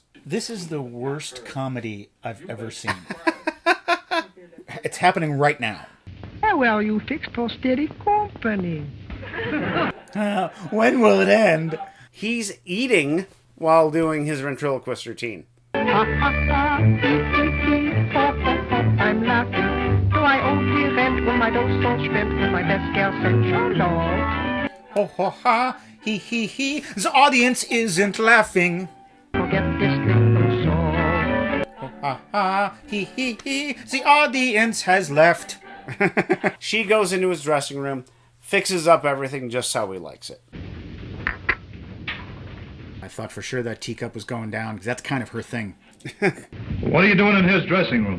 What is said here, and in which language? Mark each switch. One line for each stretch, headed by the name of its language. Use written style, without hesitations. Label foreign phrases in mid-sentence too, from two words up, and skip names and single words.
English: This is the worst comedy I've ever seen. It's happening right now. Oh, well, you fixed for steady company. When will it end? He's eating while doing his ventriloquist routine. Ha, ha, ha. Ho, ho, ho. I'm laughing. Do I owe the rent when my dog's so spent when my best girl said hello? Ho ho ha, he. The audience isn't laughing. Forget this little song. Ho ha ha, he. The audience has left. She goes into his dressing room, fixes up everything just how he likes it. I thought for sure that teacup was going down, because that's kind of her thing. What are you doing in his dressing room?